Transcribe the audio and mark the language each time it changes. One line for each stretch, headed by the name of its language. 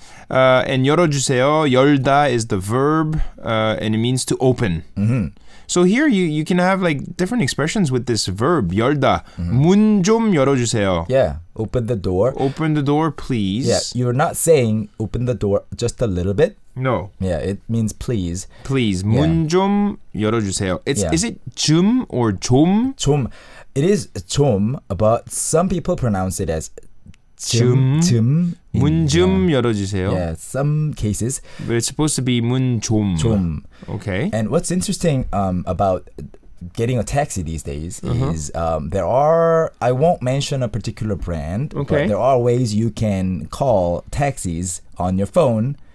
English: And 열어주세요, 열다 is the verb, and it means to open. So here you can have like different expressions with this verb, 열다.
Korean: 문 좀 열어주세요.
English: Yeah, open the door. Open the door, please. Yeah, you're not saying open the door just a little bit. No. Yeah, it means please. Please,
Korean: 문 좀 열어주세요.
English: Is it 좀 or 좀?
Korean: 좀.
English: It is 좀, but some people pronounce it as
Korean: 좀. 문 좀 열어주세요.
English: Yeah, some cases. But it's supposed to be 문 좀.
Korean: 좀.
English: Okay. And what's interesting about getting a taxi these days is there are, I won't mention a particular brand, but there are ways you can call taxis on your phone.